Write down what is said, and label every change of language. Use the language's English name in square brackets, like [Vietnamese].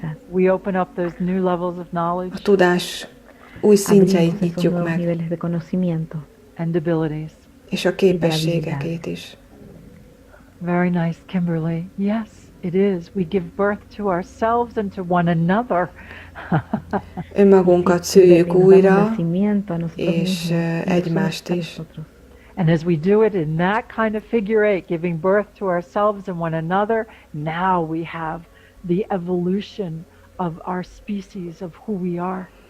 [English] we open up those new levels of knowledge, [Hungarian] a tudás új szintjeit nyitjuk meg, [English] and abilities. [Hungarian] És a képességekét is. [English] Very nice, Kimberly. Yes, it is. We give birth to ourselves and to one another. [Hungarian] Önmagunkat szüljük újra, és egymást is. [English] And as we do it in that kind of figure eight, giving birth to ourselves and one another, now we have the evolution of our species, of who we are.